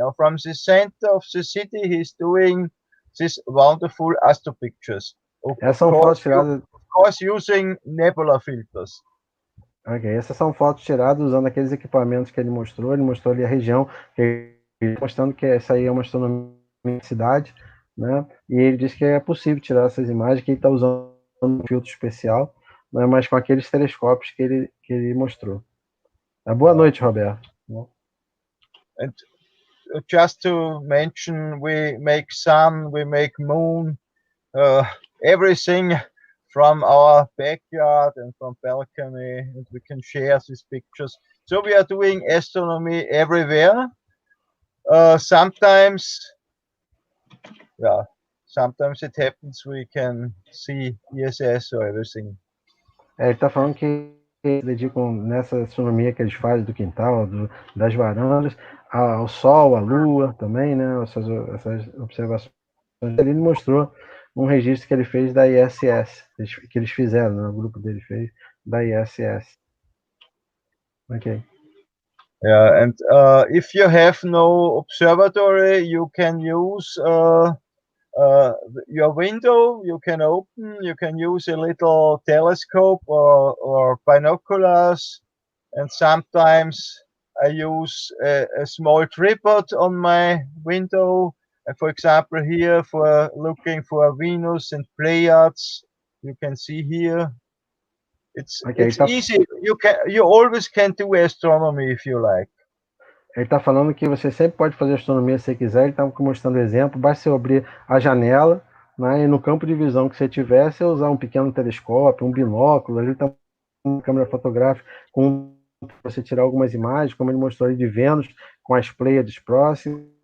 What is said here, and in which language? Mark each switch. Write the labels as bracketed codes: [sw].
[en] From the center of the city, he's doing these wonderful astro pictures. [pt] Essas são fotos tiradas. [en] Of course, using nebula filters. [pt] Ok, essas são fotos tiradas usando aqueles equipamentos que ele mostrou. Ele mostrou ali a região, mostrando que essa aí é uma astronomia de cidade, né? E ele disse que é possível tirar essas imagens, que ele está usando um filtro especial, né? Mas com aqueles telescópios que ele mostrou. Boa noite, Roberto. [en] And just to mention, we make sun, we make moon, everything from our backyard and from balcony, and we can share these pictures. So we are doing astronomy everywhere. Sometimes it happens we can see ESS or everything. [pt] Ele está falando que eles dedicam nessa astronomia que eles fazem do quintal, das varandas, ao Sol, à Lua também, né? Essas observações. Ele mostrou um registro que ele fez da ISS, que eles fizeram, né? O grupo dele fez da ISS. [en] Ok. Yeah, and if you have no observatory, you can use your window. You can open. You can use a little telescope or binoculars, and sometimes I use a small tripod on my window. And for example, here for looking for Venus and Pleiades, you can see here. It's easy. You always can do astronomy if you like. [pt] Ele está falando que você sempre pode fazer astronomia se você quiser. Ele está mostrando exemplo. Basta você abrir a janela, né, e no campo de visão que você tiver, você usar um pequeno telescópio, um binóculo. Ali está uma câmera fotográfica com você tirar algumas imagens, como ele mostrou ali de Vênus com as Pleiades próximas.